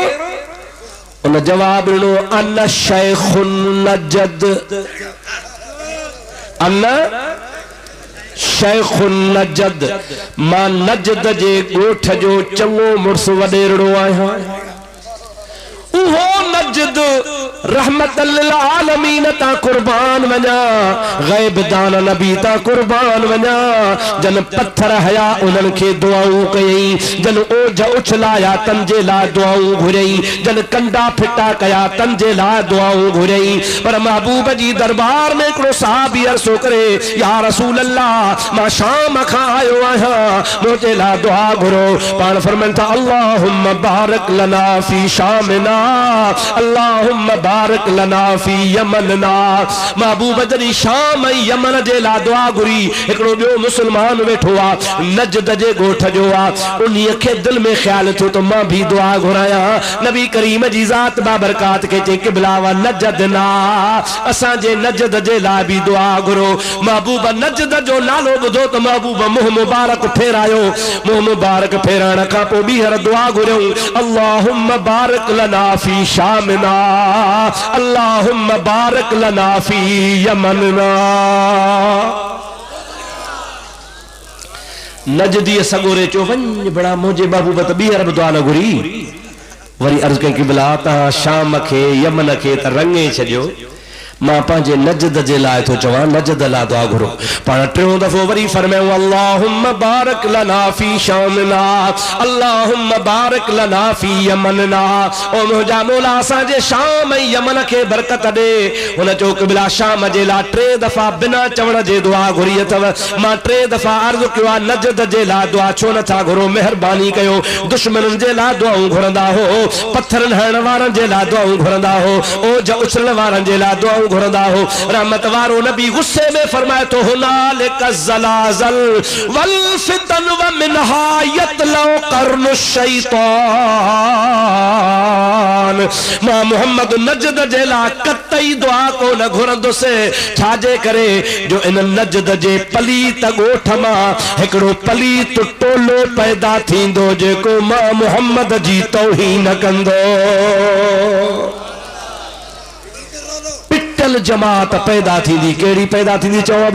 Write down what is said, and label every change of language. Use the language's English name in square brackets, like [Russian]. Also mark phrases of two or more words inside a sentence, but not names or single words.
[Sindhi] उन जवाब ॾिनो [Arabic] أنا شيخ نجد, أنا شيخ نجد, [Sindhi] मां नजद जे ॻोठ जो चङो मुड़ुसु वॾेरड़ो आहियां। उहो नजद [Arabic] رحمة للعالمين [Sindhi] ता कुर्बान वञा, गैब दान नबी ता कुर्बान वञा, जन पत्थर हया उन्हनि खे दुआऊं कयई, जन ओझ उछलाया तन जे लाइ दुआऊं घुरई, जन कंडा फिटा कया तन जे लाइ दुआऊं घुरई। पर महबूब जी दरबार में हिकिड़ो सहाबी अर्ज़ो करे, [Arabic] يا رسول الله, [Sindhi] मां शाम खां आयो आहियां, मुंहिंजे लाइ दुआ घुरो। पाण फरमाइनि था [Arabic] اللهم بارك لنا في شامنا اللهم بارك لنا في يمننا. [Sindhi] महबूब जॾहिं शाम ऐं यमन जे लाइ दुआ घुरी, हिकिड़ो ॿियो मुस्लमान वेठो आहे, नजद जे ॻोठ जो आहे, उन्हीअ खे दिलि में ख़्यालु थियो त मां बि दुआ घुरायां। नबी करीम जी ज़ात बाबरकात खे चई क़िबला व नजद ना, असांजे नजद जे लाइ बि दुआ घुरो। महबूब नजद जो नालो ॿुधो त महबूब मुंहुं मुबारक फेरायो, मुंहुं मुबारक फेराइण खां पोइ ॿीहर दुआ घुरियऊं, [Arabic] اللهم بارك لنا في شامنا اللهم بارك لنا في يمننا. [Sindhi] नजदीअ सगोरे चयो वञ बड़ा मुंहिंजे महबूब त ॿीहर बि दुआ न घुरी। वरी अर्ज़ कई क़िबला तव्हां शाम खे यमन खे त रंगे छॾियो, मां पंहिंजे नजद जे लाइ थो चवां, नजद लाइ दुआ घुरो। पाण टियों दफ़ो वरी फरमायूं [Arabic] اللهم بارك لنا في شامنا اللهم بارك لنا في يمننا. [Sindhi] ओ मुंहिंजा मौला असांजे शाम ऐं यमन खे बरकत ॾे। हुन चयो क़िबला शाम जे लाइ 3 दफ़ा बिना चवण जे दुआ घुरी अथव। मां 3 दफ़ा अर्ज़ कयो आहे नजद जे लाइ दुआ छो नथा घुरो? महिरबानी कयो, दुश्मननि जे लाइ दुआऊं घुरंदा हो, पत्थरनि हणण वारनि जे लाइ दुआऊं घुरंदा हो, ओझ उछलण वारनि जे लाइ दुआऊं घुरंदा हो। रहमत वारो नबी गुस्से में फरमाए तो [Arabic] هنالك الزلازل و الفتن و منها يطلع قرن الشيطان. [Sindhi] मां मोहम्मद नजद जेला कतई दुआ को न घुरंदो से छाजे करे जो इन नजद जे पलीत ॻोठ मां हिकिड़ो पलीत टोलो पैदा थींदो जेको मां मोहम्मद जी तौहीन कंदो। पिटल जमात पैदा थींदी, केड़ी पैदा थींदी चओ बाबा?